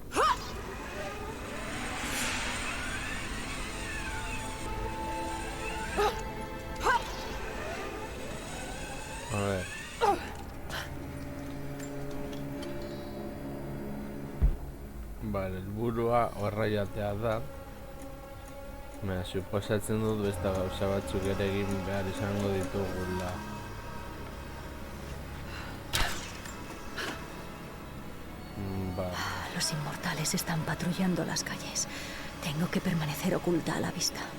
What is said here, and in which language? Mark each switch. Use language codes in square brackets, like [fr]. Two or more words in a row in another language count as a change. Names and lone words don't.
[es] A ver. [eu] Vale, helburua horra jatea da. Suposatzen dut beste gauza batzuk ere egin behar izango ditugula. [es] Los inmortales están patrullando las calles. Tengo que permanecer oculta a la vista.